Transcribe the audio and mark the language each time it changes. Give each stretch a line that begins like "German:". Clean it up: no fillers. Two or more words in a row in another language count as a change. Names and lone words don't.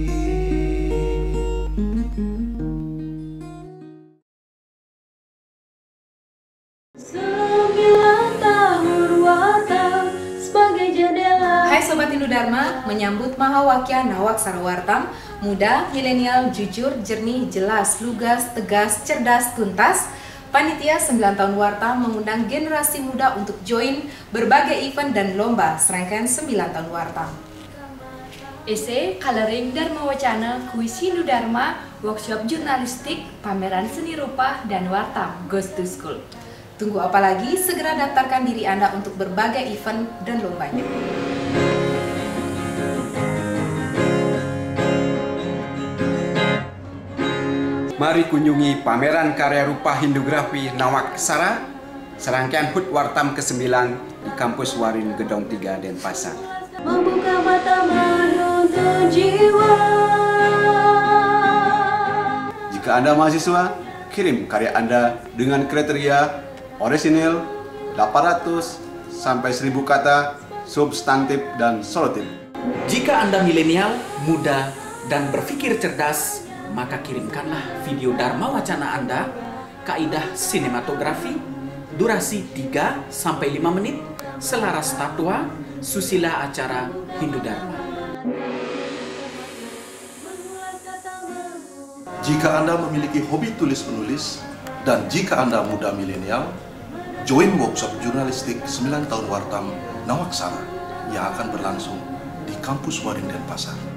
Indonesian: Hai Sobat Hindu Dharma, menyambut Mahawakya Nawaksara Wartam, muda, milenial, jujur, jernih, jelas, lugas, tegas, cerdas, tuntas. Panitia 9 tahun Wartam mengundang generasi muda untuk join berbagai event dan lomba serangkaian 9 tahun Wartam. Esai, coloring, Dharma Wacana, kuis Hindu Dharma, workshop jurnalistik, pameran seni rupa, dan Wartam Goes to School. Tunggu apa lagi? Segera daftarkan diri Anda untuk berbagai event dan lombanya. Mari kunjungi pameran karya rupa Hindugrafi Nawaksara, serangkaian HUT Wartam ke-9 di kampus Warin Gedong 3 Denpasar. Membuka mata menuntun jiwa. Jika Anda mahasiswa, kirim karya Anda dengan kriteria orisinil 800 sampai 1000 kata, substantif dan solotif. Jika Anda milenial, muda, dan berpikir cerdas, maka kirimkanlah video Dharma Wacana Anda, kaidah sinematografi, durasi 3 sampai 5 menit, selaras tatwa, susila acara Hindu Dharma. Jika Anda memiliki hobi tulis-menulis, dan jika Anda muda milenial, join workshop jurnalistik 9 tahun Wartam Nawaksara yang akan berlangsung di kampus Warin Denpasar.